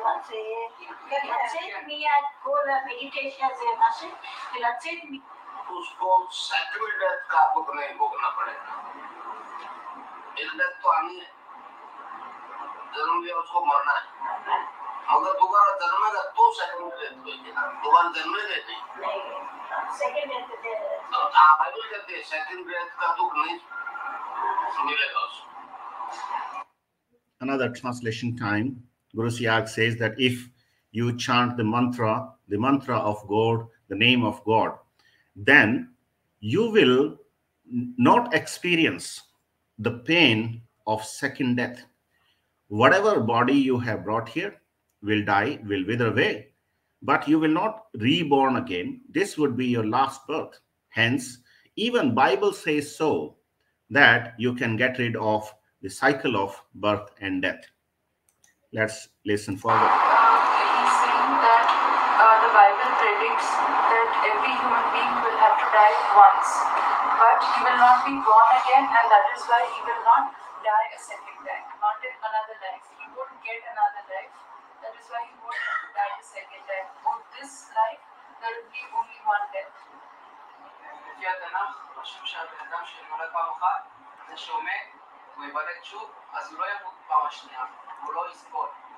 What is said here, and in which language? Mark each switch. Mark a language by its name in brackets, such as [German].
[Hebrew] לצאת מיד כל המדיטציה זה משהו, ולצאת [Hindi] उसको second death का दुख नहीं भोगना पड़ेगा। एक डेथ तो आनी है, जन्म लिया उसको मरना है, मगर दोबारा जन्मेगा तो सेकंड डेथ होगी ना, दोबारा जन्मेगा नहीं। सेकंड डेथ बाइबल कहते हैं सेकंड डेथ का दुख नहीं मिलेगा उसको। [English] Another translation time, Guru Siyag says that if you chant the mantra of God, the name of God, then you will not experience the pain of second death. Whatever body you have brought here will die, will wither away, but you will not reborn again. This would be your last birth. Hence, even Bible says so, that you can get rid of the cycle of birth and death. Let's listen forward. He's saying that the Bible predicts that every human being will have to die once, but he will not be born again, and that is why he will not die a second time, not in another life. He won't get another life. That is why he won't have to die a second time. For this life, there will be only one death. [Hebrew] לפי התנ"ך, רשום שהבן אדם שנולד פעם אחת, זה שהוא מת, הוא ייוולד שוב, אז הוא לא ימות פעם השנייה, הוא לא יסבול.